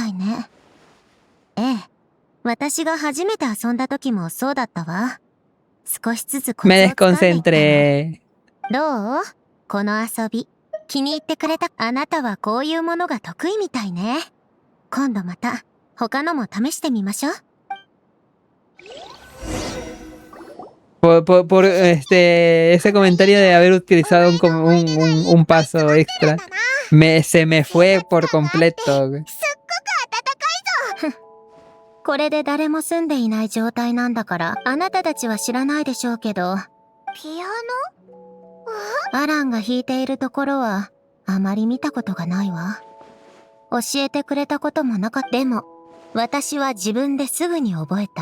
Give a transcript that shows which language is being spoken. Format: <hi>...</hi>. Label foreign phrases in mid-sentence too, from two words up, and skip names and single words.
<ja>私が初めて遊んだ時もそうだったわ。少しずつコツ</ja> <es>Me</es> <ja>をつかんでいったの。</ja> <es>desconcentré.</es> <ja>どう？この遊び気に入ってくれた？あなたはこういうものが得意みたいね。今度また他のも試してみましょう。</ja> <es>Por ese comentario de haber utilizado un paso extra, se me fue por completo.</es> <ja>これで誰も住んでいない状態なんだからあなたたちは知らないでしょうけど、ピアノ？アランが弾いているところはあまり見たことがないわ。教えてくれたこともなかった。でも私は自分ですぐに覚えた。</ja>